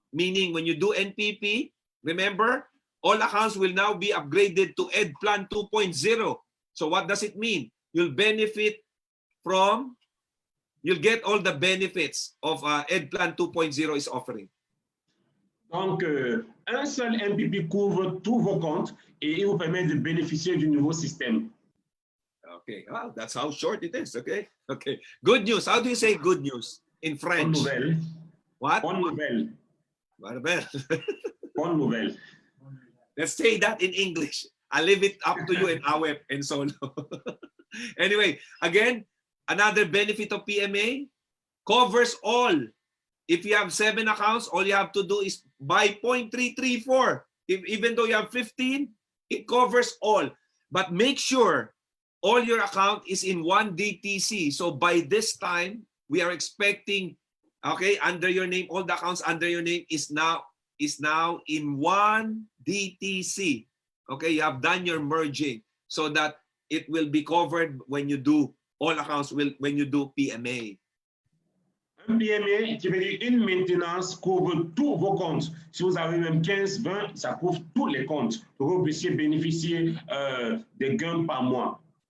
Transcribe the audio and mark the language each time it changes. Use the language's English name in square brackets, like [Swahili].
[English] Meaning, when you do NPP, remember, all accounts will now be upgraded to EdPlan 2.0. So what does it mean? You'll benefit from, you'll get all the benefits of EdPlan 2.0 is offering. [French] Donc, un seul NPP couvre tous vos comptes et il vous permet de bénéficier du nouveau système. [English] Okay, well, that's how short it is. Okay, okay. Good news. How do you say good news in French? [French] Bonne nouvelle. [English] What? [French] Bonne nouvelle. [English] Well, [French] Bonne nouvelle. [English] let's say that in English. I leave it up to you and Awep and Solo. Anyway, again, another benefit of PMA, covers all. If you have 7 accounts, all you have to do is buy 0.334. Even though you have 15, it covers all. But make sure all your account is in one DTC. So by this time, we are expecting, okay, under your name, all the accounts under your name is now in one DTC. Okay, you have done your merging so that it will be covered when you do all accounts when you do PMA. [French] Un PMA qui veut dire une maintenance couvre tous vos comptes. Si vous avez même 15, 20, ça couvre tous les comptes pour que vous puissiez bénéficier des gains par mois.